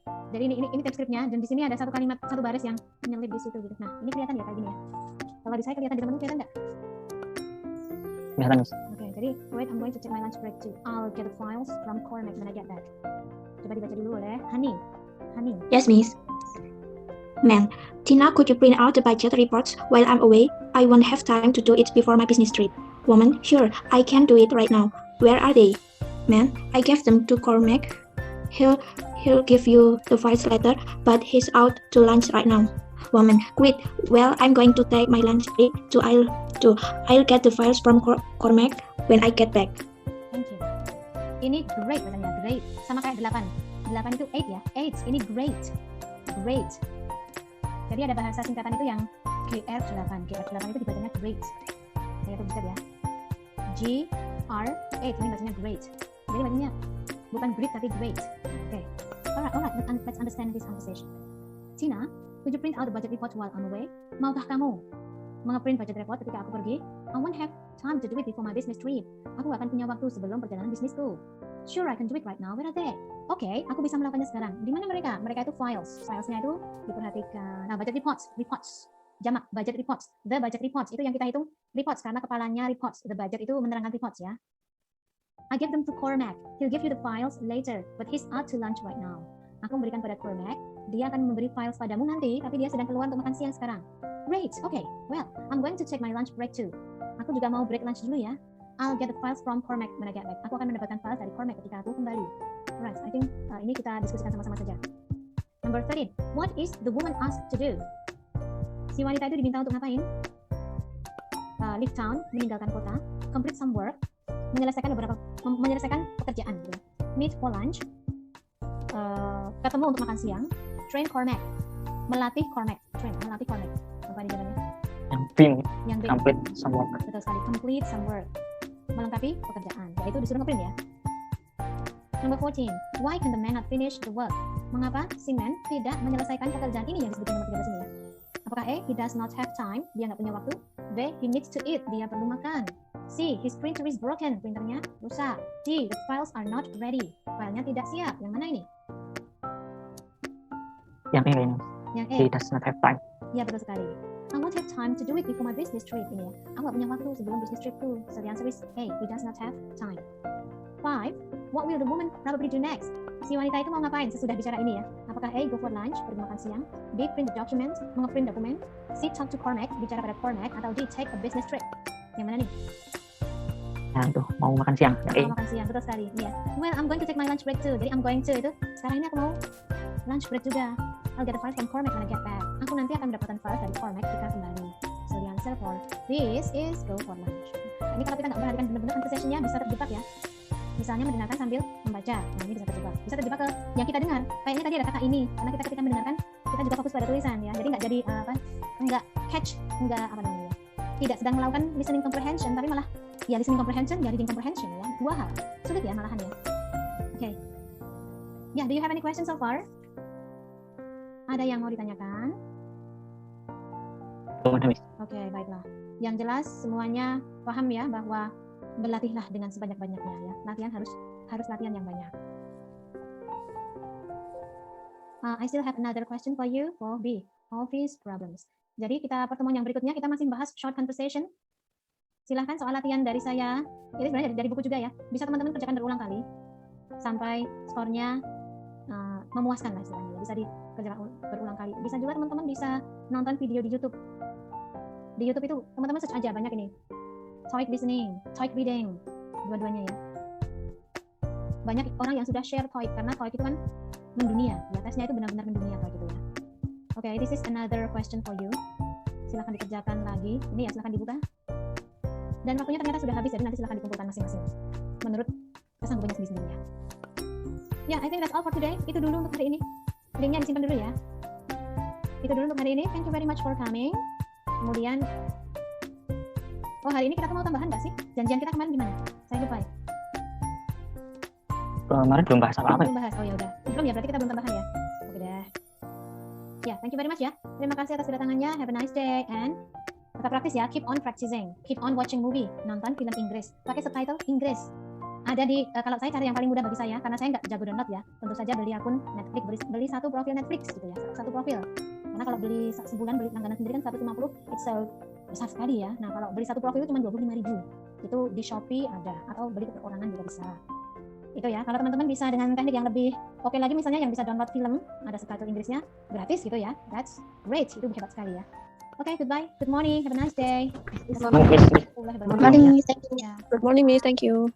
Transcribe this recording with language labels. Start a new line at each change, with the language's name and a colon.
Indonesian: Jadi ini teks skripnya, dan di sini ada satu kalimat, satu baris yang menyelip di situ gitu. Nah, ini kelihatan ya kayak gini ya. Kalau di saya kelihatan, di teman-teman kelihatan nggak? Kelihatan, Miss. Oke, jadi
English: wait, I'm going to take my lunch break too. I'll get the files from Cormac when I get back.
Indonesian: Coba dibaca dulu oleh Hani.
English: Yes, Miss. Ma'am, Tina, could you print out the budget reports while I'm away? I won't have time to do it before my business trip. Woman, sure, I can do it right now. Where are they? Ma'am, I gave them to Cormac. He'll give you the files later, but he's out to lunch right now. Woman, great. Well, I'm going to take my lunch break, so I'll get the files from Cormac when I get back. Thank you.
Indonesian: Ini great bacanya, great. Sama kayak 8. 8 itu 8 ya. 8, ini great. Great. Jadi ada bahasa singkatan itu yang GR8. GR8 itu dibacanya great. Saya tulis ya. GR8 ini bacanya great. Jadi bacanya bukan great tapi great. Okay.
English: Alright, let's understand this conversation. Tina, could you print out the budget report while I'm away?
Indonesian: Maukah kamu mengeprint budget report ketika aku pergi?
English: I won't have time to do it before my business trip.
Indonesian: Aku gak akan punya waktu sebelum perjalanan bisnisku.
English: Sure, I can do it right now. Where are they?
Indonesian: Oke, aku bisa melakukannya sekarang. Di mana mereka? Mereka itu files. Filesnya itu diperhatikan. Nah, budget reports. Jamak, budget reports.
English: The budget reports.
Indonesian: Itu yang kita hitung reports, karena kepalanya reports.
English: The budget
Indonesian: itu menerangkan
English: reports ya. I give them to Cormac. He'll give you the files later, but he's out to lunch right now.
Indonesian: Aku memberikan pada Cormac. Dia akan memberi files padamu nanti, tapi dia sedang keluar untuk makan siang sekarang.
English: Great. Okay. Well, I'm going to take my lunch break too.
Indonesian: Aku juga mau break lunch dulu ya.
English: I'll get the files from Cormac when I get back.
Indonesian: Aku akan mendapatkan files dari Cormac ketika aku kembali.
English: Alright, I think
Indonesian: ini kita diskusikan sama-sama saja.
English: Number 13. What is the woman asked to do?
Indonesian: Si wanita itu diminta untuk ngapain?
English: Leave town,
Indonesian: meninggalkan kota.
English: Complete some work,
Indonesian: menyelesaikan pekerjaan. Gitu.
English: Meet for lunch,
Indonesian: ketemu untuk makan siang.
English: Train Cormac,
Indonesian: melatih Cormac. Apa di jalannya? Yang
English: Complete some work.
Indonesian: Betul sekali,
English: complete some work,
Indonesian: melengkapi pekerjaan. Yaitu disuruh ngeprint ya. Number 14.
English: Why can the man not finish the work?
Indonesian: Mengapa si man tidak menyelesaikan pekerjaan ini yang disebutkan nomor 13 ini ya? Apakah A,
English: he does not have time,
Indonesian: dia nggak punya waktu? B,
English: he needs to eat,
Indonesian: dia perlu makan. C,
English: his printer is broken,
Indonesian: printernya rusak. D,
English: the files are not ready,
Indonesian: filenya tidak siap. Yang mana ini? Yang ini. Yang A.
English: He does not have time.
Indonesian: Ya, betul sekali.
English: I won't have time to do it before my business trip.
Indonesian: Ini ya, aku nggak punya waktu sebelum business tripku.
English: So the answer is A, he does not have time. 5. What will the woman probably do next?
Indonesian: Si wanita itu mau ngapain sesudah bicara ini ya? Apakah A,
English: go for lunch,
Indonesian: pergi makan siang? B,
English: print the document,
Indonesian: mengeprint dokumen? C,
English: talk to Cormac,
Indonesian: bicara pada Cormac? Atau
English: D, take a business trip?
Indonesian: Yang mana nih? Nah itu, mau makan siang. Yang Mau makan siang, betul sekali. Iya.
English: Well, I'm going to take my lunch break too.
Indonesian: Jadi
English: I'm going to
Indonesian: itu, sekarang ini aku mau lunch break juga.
English: I'll get the files from Cormac when I get back.
Indonesian: Aku nanti akan mendapatkan files dari Cormac ketika kembali.
English: So the answer for this is go for lunch.
Indonesian: Ini kalau kita nggak perhatikan benar-benar conversation-nya bisa terjebak ya. Misalnya mendengarkan sambil membaca, nah ini bisa terjebak. Bisa terjebak ke yang kita dengar. Kayak ini tadi ada kata ini, karena kita ketika mendengarkan kita juga fokus pada tulisan ya. Jadi nggak jadi nggak catch, nggak tidak sedang melakukan listening comprehension, tapi malah ya listening comprehension, ya reading comprehension ya. Dua hal sulit ya malahan ya. Okay.
English: Yeah, do you have any questions so far?
Indonesian: Ada yang mau ditanyakan? Oke, baiklah. Yang jelas semuanya paham ya bahwa berlatihlah dengan sebanyak-banyaknya ya. Latihan harus latihan yang banyak.
English: I still have another question for you for B, office problems.
Indonesian: Jadi kita pertemuan yang berikutnya kita masih bahas short conversation. Silahkan soal latihan dari saya. Ini sebenarnya dari buku juga ya. Bisa teman-teman kerjakan berulang kali sampai skornya memuaskan lah istilahnya. Bisa dikerjakan berulang kali. Bisa juga teman-teman bisa nonton video di YouTube. Di YouTube itu teman-teman search aja banyak ini. TOEIC listening, TOEIC reading, dua-duanya ya. Banyak orang yang sudah share TOEIC karena TOEIC itu kan mendunia, ya tesnya itu benar-benar mendunia kayak gitu ya.
English: Oke, this is another question for you.
Indonesian: Silahkan dikerjakan lagi. Ini ya, silahkan dibuka. Dan waktunya ternyata sudah habis, jadi nanti silahkan dikumpulkan masing-masing menurut kesanggupannya sendiri-sendiri ya. Ya,
English: I think that's all for today.
Indonesian: Itu dulu untuk hari ini. Linknya disimpan dulu ya. Itu dulu untuk hari ini.
English: Thank you very much for coming.
Indonesian: Kemudian, oh hari ini kita mau tambahan nggak sih? Janjian kita kemarin gimana? Saya lupa ya. Kemarin belum bahas apa-apa. Belum bahas. Oh ya udah. Belum ya, berarti kita belum tambahan ya. Oke deh.
English: Ya, thank you very much ya.
Indonesian: Terima kasih atas kedatangannya.
English: Have a nice day and
Indonesian: tetap praktis ya.
English: Keep on practicing. Keep on watching movie.
Indonesian: Nonton film Inggris. Pakai subtitle Inggris. Ada di kalau saya cari yang paling mudah bagi saya karena saya nggak jago download ya. Tentu saja beli akun Netflix, beli satu profil Netflix gitu ya. Satu profil. Karena kalau beli sebulan beli langganan sendiri kan 150, it's besar sekali ya. Nah, kalau beli satu profil itu cuma 25.000. Itu di Shopee ada atau beli perorangan juga bisa. Itu ya, kalau teman-teman bisa dengan teknik yang lebih oke lagi misalnya yang bisa download film, ada subtitle Inggrisnya gratis gitu ya.
English: That's great.
Indonesian: Itu hebat sekali ya.
English: Oke, goodbye. Good morning. Have a nice day. Good morning, Miss. Thank you.
Indonesian: Ya.
English: Good morning, Miss. Thank you.